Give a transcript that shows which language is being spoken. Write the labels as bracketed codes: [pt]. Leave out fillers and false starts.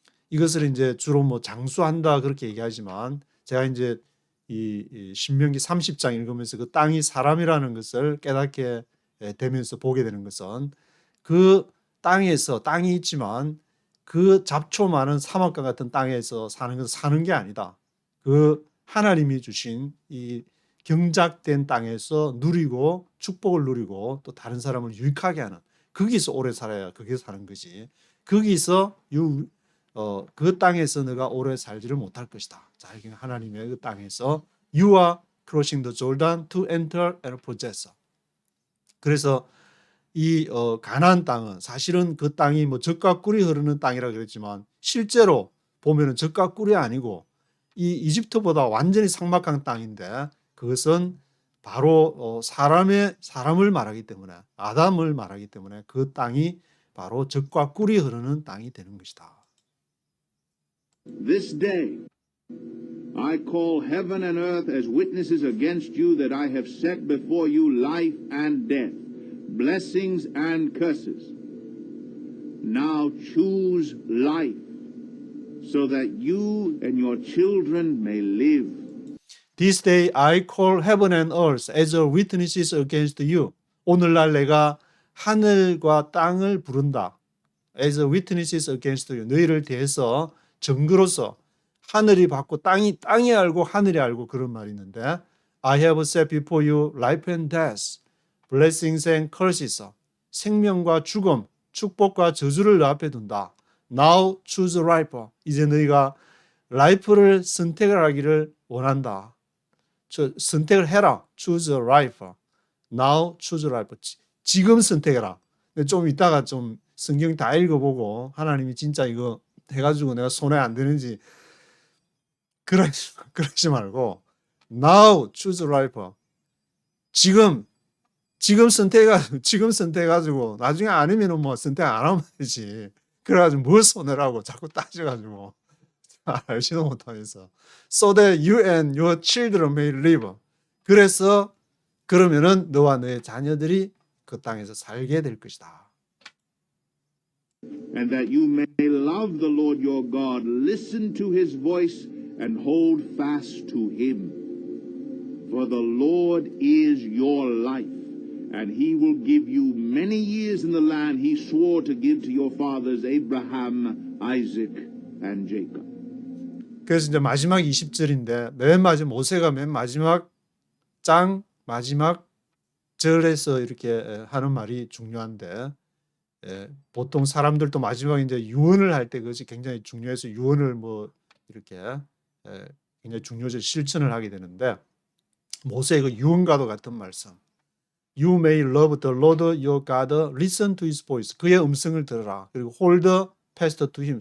[ko] 이것을 이제 주로 뭐 장수한다 그렇게 얘기하지만 제가 이제 이 신명기 30장 읽으면서 그 땅이 사람이라는 것을 깨닫게 되면서 보게 되는 것은 그 땅에서 땅이 있지만 그 잡초 많은 사막과 같은 땅에서 사는 것은 사는 게 아니다. 그 하나님이 주신 이 경작된 땅에서 누리고 축복을 누리고 또 다른 사람을 유익하게 하는 거기서 오래 살아야 거기서 사는 거지. 거기서 그 땅에서 너가 오래 살지를 못할 것이다. 자, 이게 하나님의 그 땅에서 [en] You are crossing the Jordan to enter and possess. [ko] 그래서 이 가나안 땅은 사실은 그 땅이 뭐 젖과 꿀이 흐르는 땅이라 그랬지만 실제로 보면은 젖과 꿀이 아니고 이 이집트보다 완전히 삭막한 땅인데 그것은 바로 사람을 말하기 때문에 아담을 말하기 때문에 그 땅이 바로 젖과 꿀이 흐르는 땅이 되는 것이다. [en] This day I call heaven and earth as witnesses against you that I have set before you life and death, blessings and curses. Now choose life, so that you and your children may live. This day I call heaven and earth as witnesses against you. [ko] 오늘날 내가 하늘과 땅을 부른다. [en] As witnesses against you. [ko] 너희를 대해서 증거로서 하늘이 받고 땅이 알고 하늘이 알고 그런 말이 있는데 [en] I have set before you life and death, blessings and curses. [ko] 생명과 죽음, 축복과 저주를 너 앞에 둔다. [en] Now choose life. [ko] 이제 너희가 life를 선택을 하기를 원한다. 선택을 해라. [en] Choose life. Now choose life. [ko] 지금 선택해라. 좀 이따가 좀 성경 다 읽어보고 하나님이 진짜 이거 해가지고 내가 손에 안 드는지 그러지 말고 [en] Now choose life. [ko] 지금 선택해가지고 나중에 아니면은 뭐 선택 안 하면 되지. 그래가지고 뭘 손해라고 자꾸 따져가지고 알지도 못하면서 [en] so that you and your children may live. [ko] 그래서 그러면은 너와 너의 자녀들이 그 땅에서 살게 될 것이다. [en] and that you may love the Lord your God, listen to his voice and hold fast to him. For the Lord is your life, and he will give you many years in the land he swore to give to your fathers Abraham, Isaac, and Jacob. [ko] 그래서 이제 마지막 20절인데 맨 마지막 모세가 맨 마지막 장 마지막 절에서 이렇게 하는 말이 중요한데 보통 사람들도 마지막에 이제 유언을 할 때 그것이 굉장히 중요해서 유언을 뭐 이렇게 굉장히 중요해서 실천을 하게 되는데 모세의 그 유언과도 같은 말씀. [en] You may love the Lord your God, listen to his voice. [ko] 그의 음성을 들으라. 그리고 [en] hold fast to him.